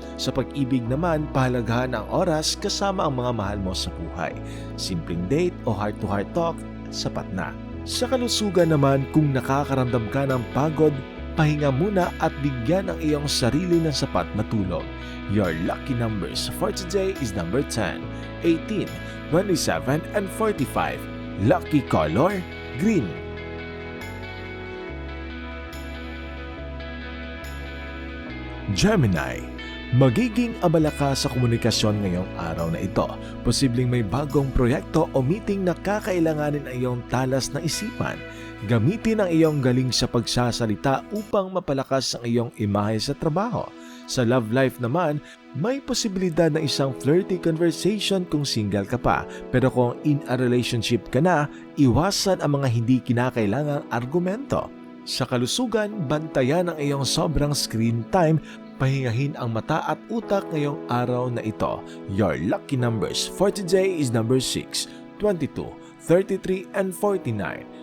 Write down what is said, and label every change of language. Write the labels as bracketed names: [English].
[Filipino] Sa pag-ibig naman, pahalagahan ang oras kasama ang mga mahal mo sa buhay. Simpleng date o heart-to-heart talk, sapat na. Sa kalusugan naman, kung nakakaramdam ka ng pagod, pahinga muna at bigyan ang iyong sarili ng sapat na tulog. [English] Your lucky numbers for today is number 10, 18, 27, and 45. Lucky color, green. [Filipino] Gemini, magiging abala ka sa komunikasyon ngayong araw na ito. Posibleng may bagong proyekto o meeting na kakailanganin ang iyong talas ng isipan. Gamitin ang iyong galing sa pagsasalita upang mapalakas ang iyong imahe sa trabaho. Sa love life naman, may posibilidad na isang [English] flirty conversation [Filipino] kung single ka pa. Pero kung [English] in a relationship [Filipino] ka na, iwasan ang mga hindi kinakailangang argumento. Sa kalusugan, bantayan ang iyong sobrang screen time. Pahingahin ang mata at utak ngayong araw na ito. [English] Your lucky numbers for today is number 6, 22, 33, and 49.